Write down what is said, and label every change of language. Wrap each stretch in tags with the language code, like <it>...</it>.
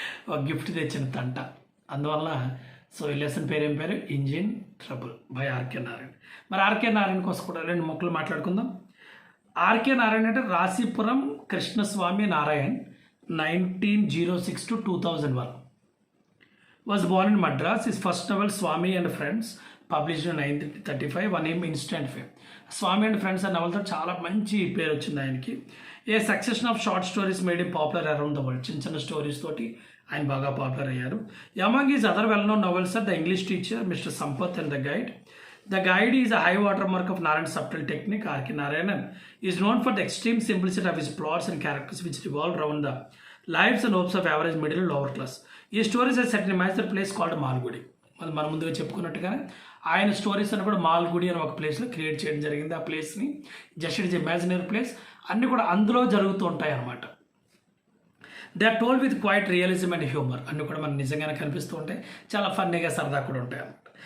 <te>ఒక గిఫ్ట్ తెచ్చిన తంట. అందువల్ల సో ఈ లెసన్ పేరు ఏం పేరు?</te> <en>Engine trouble by RK Narayan.</en> <te>మరి ఆర్కే నారాయణ కోసం కూడా రెండు మొక్కలు మాట్లాడుకుందాం. ఆర్కే నారాయణ అంటే Rasipuram Krishnaswamy Narayan, 1906 to 2001.</te> <en>Was born in Madras. His first novel Swami and Friends published in 1935 won him instant fame. Swami and friends</en> <te>అనే నవలతో చాలా మంచి పేరు వచ్చింది ఆయనకి.</te> <en>A succession of short stories made him popular around the world.</en> <te>చిన్న చిన్న stories తోటి ఆయన బాగా పాపులర్ అయ్యారు.</te> <en>Among his other well known novels are the English teacher, mister Sampath and the guide. The Guide is a high watermark of Narayan's subtle technique. R.K. Narayanan is known for the extreme simplicity of his plots and characters which revolve around the lives and hopes of average middle and lower class. ఈ stories are set in a magical place called Malgudi.</en> <te>మనం ముందుగా చెప్పుకున్నట్టుగానే ఆయన stories అని కూడా మాల్గుడి అని ఒక ప్లేస్లో create చేయడం జరిగింది. ఆ ప్లేస్ని జస్ట్ ఇట్స్ ఇమాజినరీ ప్లేస్, అన్నీ కూడా అందులో జరుగుతూ ఉంటాయి అన్నమాట.</te> <en>They are told with quite realism and humour.</en> <te>అన్నీ కూడా మనకు నిజంగానే కనిపిస్తూ ఉంటాయి, చాలా ఫన్నీగా సరదా కూడా ఉంటాయి అన్నమాట.</te>